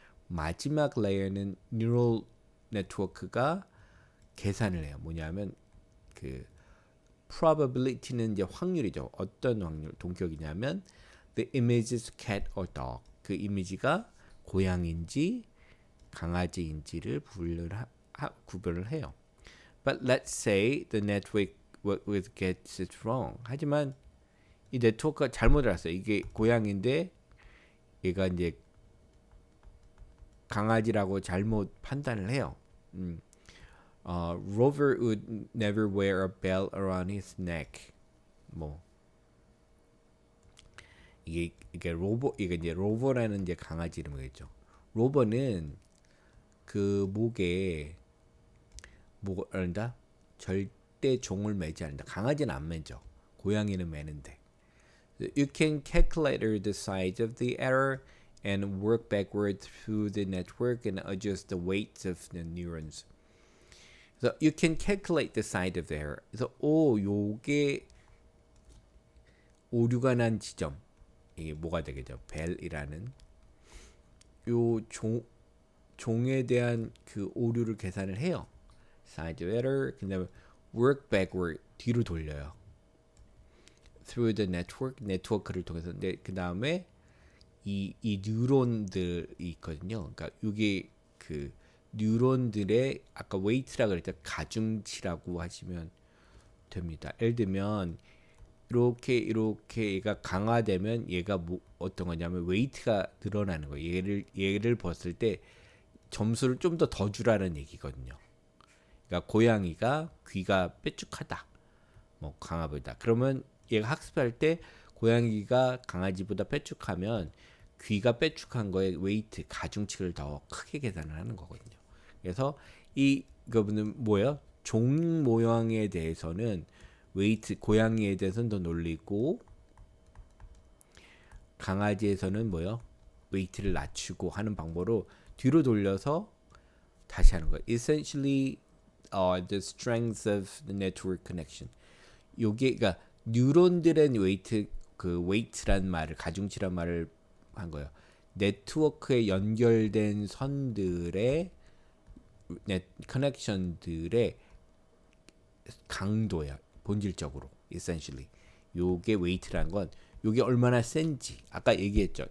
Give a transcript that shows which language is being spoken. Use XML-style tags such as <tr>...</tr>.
<ko>마지막 레이어는 뉴럴 네트워크가 계산을 해요. 뭐냐면 그 probability는 이제 확률이죠. 어떤 확률 동격이냐면</ko> <en>the image is cat or dog.</en> <ko>그 이미지가 고양인지 강아지인지를 구별을 해요.</ko> <en>But let's say the network gets it wrong.</en> <ko>하지만 이 네트워크가 잘못 알았어요. 이게 고양인데 얘가 이제 강아지라고 잘못 판단을 해요.</ko> <en>Rover would never wear a bell around his neck.</en> <ko>뭐 이게 이제 로버라는 이제 강아지 이름이겠죠. 로버는 그 목에 뭐란다? 절대 종을 매지 않는다. 강아지는 안 매죠. 고양이는 매는데.</ko> <en>You can calculate the size of the error and work backward through the network and adjust the weights of the neurons. So you can calculate the size of the error.</en> <ko>그래서 요게 오류가 난 지점 이게 뭐가 되겠죠? 벨이라는 요 종에 대한 그 오류를 계산을 해요.</ko> <en>Size of error.</en> <ko>그다음에</ko> <en>work backward</en> <ko>뒤로 돌려요.</ko> <en>Through the network</en> <ko>네트워크를 통해서. 근데 그 다음에 이 뉴런들이 있거든요. 그러니까 이게 그 뉴런들의 아까 웨이트라고 그랬죠. 가중치라고 하시면 됩니다. 예를 들면 이렇게 얘가 강화되면 얘가 뭐 어떤 거냐면 웨이트가 늘어나는 거예요. 얘를 봤을 때 점수를 좀 더 주라는 얘기거든요. 그러니까 고양이가 귀가 뾰족하다. 뭐 강아보다. 그러면 얘가 학습할 때 고양이가 강아지보다 뾰족하면 귀가 뾰족한 거에 웨이트 가중치를 더 크게 계산을 하는 거거든요. 그래서 이거는 뭐예요? 종 모양에 대해서는 웨이트 고양이에 대해서는 더 놀리고 강아지에서는 뭐예요? 웨이트를 낮추고 하는 방법으로 뒤로 돌려서 다시 하는 거예요.</ko> <en>Essentially, the strength of the network connection.</en> <ko>요게 그러니까 뉴런들의 웨이트 그 웨이트란 말을 가중치란 말을 한 거예요. 네트워크에 연결된 선들의 커넥션들의 강도야. 본질적으로 essentially. 요게 웨이트란 건 요게 얼마나 센지 아까 얘기했죠.</ko>